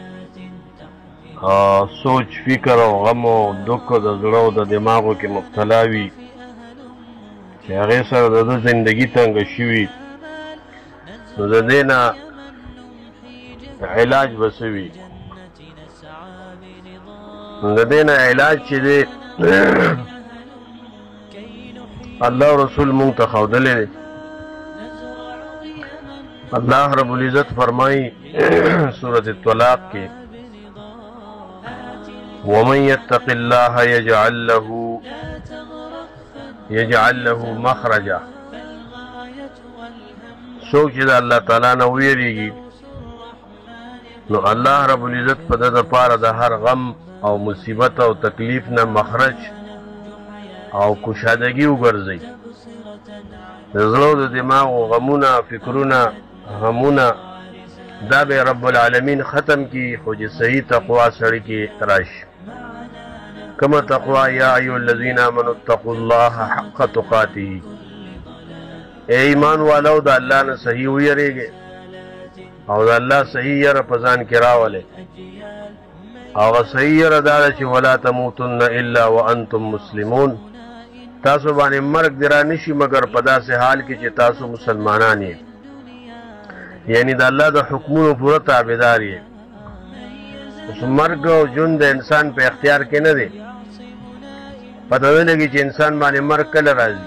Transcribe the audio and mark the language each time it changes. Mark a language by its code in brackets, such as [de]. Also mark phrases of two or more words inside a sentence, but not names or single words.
[ps] سوچ فکر او غم او دک د زړه او د دماغو کې مبتلا وي چې هغې سره د ده زندګي تنګه شوي، نو د دې نه علاج به څه وي؟ د دې نه علاج چې دی الله رسول مونږ ته ښودلی دی. اللہ رب العزت فرمائی سورۃ الطلاق کے [ar] وَمَن يَتَّقِ اللَّهَ يَجْعَل لَّهُ مَخْرَجًا، [ps] څوک چې د الله تعالی نه ویریږي نو الله رب العزت په ده دپاره د هر غم او مصیبت او تکلیف نه مخرج او کشادګي وګرځي. د زړه د دماغ او غمونه فکرونه غمونه دا به رب العالمین ختم کی، خو چې صحیح تقوا سړی کې راشي. [ar] کما تقوا یا ایها الذین آمنوا اتقوا الله حق تقاته، [ur] اے ایمان والو [ps] د الله نه صحیح ویریږئ او د الله صحیح یره په ځان کې راولئ. هغه صحیح یره دا ده چې [ar] ولا تموتن الا وانتم مسلمون، [ps] تاسو باندې مرګ دې را نشي مګر په داسې حال کې چې تاسو مسلمانان یې، یعنی د الله د حکمونو پوره تابعدار یې. اوس مرګ او ژوند د انسان په اختیار کې نه دی، پته نه لګي چې انسان باندې مرګ کله راځي.